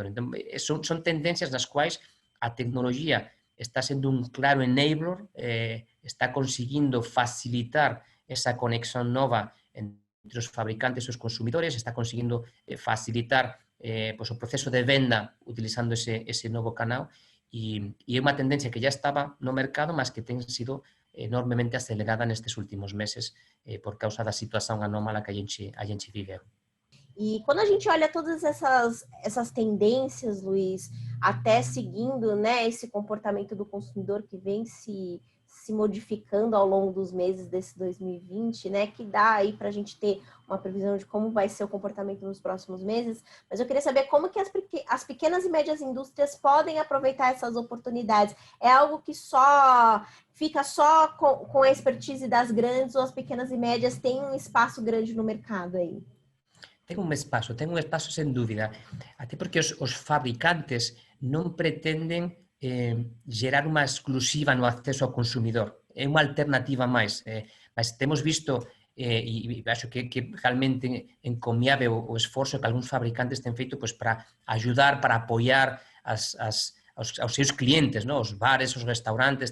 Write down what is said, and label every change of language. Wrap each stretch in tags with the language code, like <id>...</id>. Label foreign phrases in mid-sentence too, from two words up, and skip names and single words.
<gl>Entón, son tendencias nas quais a tecnología está sendo un claro enabler, está conseguindo facilitar esa conexión nova entre os fabricantes e os consumidores, está conseguindo facilitar o proceso de venda utilizando ese novo canal, e é unha tendencia que já estaba no mercado, mas que ten sido enormemente acelerada nestes últimos meses</gl> <pt>por causa da situação anômala que a gente viveu. E quando a gente olha todas essas tendências, Luiz, até seguindo, né, esse comportamento do consumidor que vem se modificando ao longo dos meses desse 2020, né, que dá aí para a gente ter uma previsão de como vai ser o comportamento nos próximos meses, mas eu queria saber como que as pequenas e médias indústrias podem aproveitar essas oportunidades. É algo que fica só com a expertise das grandes, ou as pequenas e médias têm um espaço grande no mercado aí?</pt> <gl>Ten un espazo sen dúbida, até porque os fabricantes non pretenden gerar unha exclusiva no acceso ao consumidor. É unha alternativa máis, mas temos visto, e</gl> <pt>acho que realmente encomiável</pt> <gl>o esforzo que algúns fabricantes ten feito</gl> <pt>para ajudar,</pt> <gl>para apoiar aos seus clientes, os bares, os restaurantes.</gl>